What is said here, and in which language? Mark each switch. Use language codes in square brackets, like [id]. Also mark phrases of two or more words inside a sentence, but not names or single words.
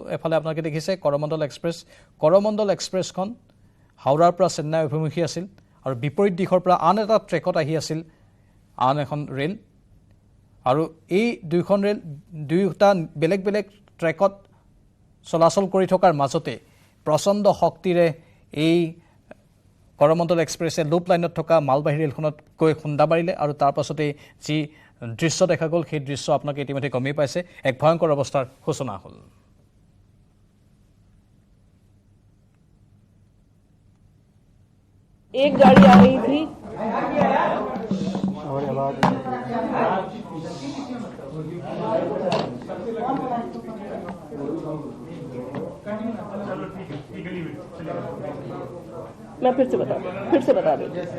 [as] এফালে আপোনালোকে দেখিছে কৰমণ্ডল এক্সপ্ৰেছখন হাওৰাৰ পৰা চেন্নাই অভিমুখী আছিল, আৰু বিপৰীত দিশৰ পৰা আন এটা ট্ৰেকত আহি আছিল আন এখন ৰেল, আৰু এই দুয়োখন ৰেল দুয়োটা বেলেগ বেলেগ ট্ৰেকত চলাচল কৰি থকাৰ মাজতে প্ৰচণ্ড শক্তিৰে এই কৰমণ্ডল এক্সপ্ৰেছে [en] loop line [as] থকা মালবাহী ৰেলখনত গৈ খুন্দা মাৰিলে, আৰু তাৰ পাছতেই যি দৃশ্য দেখা গ'ল সেই দৃশ্য আপোনালোকে ইতিমধ্যে গমেই পাইছে। এক ভয়ংকৰ অৱস্থাৰ সূচনা হ'ল। [hi] एक गाड़ी आ रही थी, मैं फिर से बता देती हूँ।